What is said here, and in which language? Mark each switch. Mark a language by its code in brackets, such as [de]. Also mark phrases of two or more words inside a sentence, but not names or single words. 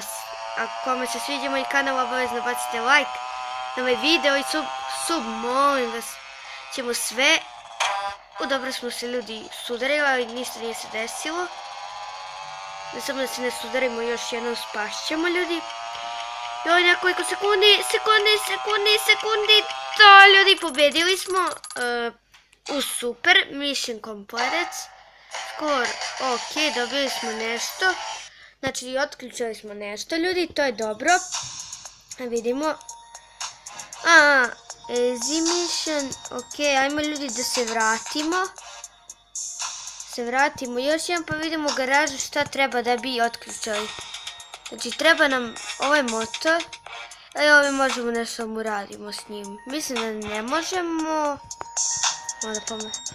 [sr] Ako kome se sviđa moj kanal, obavezno bacite like na ovaj video i sub, molim vas, ćemo sve. Dobro smo se ljudi sudarili, ali ništa nije se desilo. Ne samo da se ne sudarimo, još jednom spašćemo ljudi. Joj, nekoliko sekundi, to ljudi, pobedili smo, [en] super, mission completed, score, [sr] ok, dobili smo nešto, znači otključali smo nešto ljudi, to je dobro, vidimo, [en] easy mission, [sr] ok, ajmo ljudi da se vratimo, još jedan pa vidimo u garažu šta treba da bi otključali, znači treba nam ovaj motor. Ovdje možemo nešto mu radimo s njim. Mislim da ne možemo. Možda pomoći.